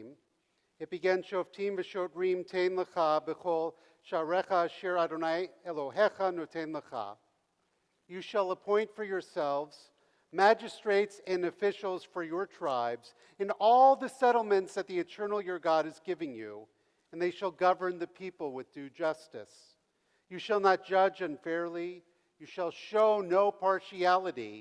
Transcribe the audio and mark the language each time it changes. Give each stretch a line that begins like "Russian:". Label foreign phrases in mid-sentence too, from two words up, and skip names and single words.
English: It begins
Hebrew: שופטים ושוטרים תתן לך בכל שעריך אשר אדוני אלוהיך נותן לך.
English: You shall appoint for yourselves magistrates and officials for your tribes in all the settlements that the eternal your God is giving you, and they shall govern the people with due justice. You shall not judge unfairly. You shall show no partiality.